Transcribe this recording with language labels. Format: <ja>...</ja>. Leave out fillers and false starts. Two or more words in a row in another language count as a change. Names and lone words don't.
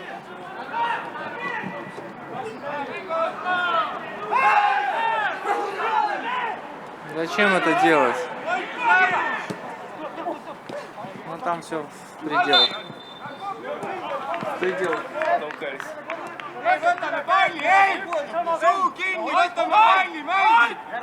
<ru>Зачем это делать? Ну там все в пределах. В пределах толкались.</ru> <et>Võtame palli, ei! Suu kinni, võtame palli, mängid!</et>